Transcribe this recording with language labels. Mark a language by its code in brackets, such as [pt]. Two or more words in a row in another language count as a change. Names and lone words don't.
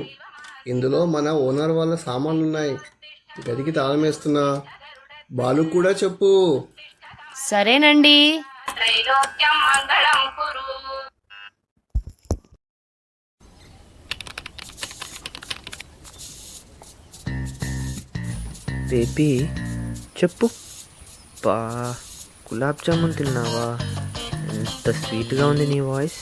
[te] ఇందులో మన ఓనర్ వాళ్ళ సామాన్లు ఉన్నాయి. గదికి తాళం వేస్తున్నా. బాలు కూడా చెప్పు. సరేనండి. [sa] त्रैलोक्यं मङ्गलं कुरु [te] బేబీ చెప్పు. గులాబ్ జామున్ తిన్నావా? ఎంత స్వీట్గా ఉంది నీ వాయిస్.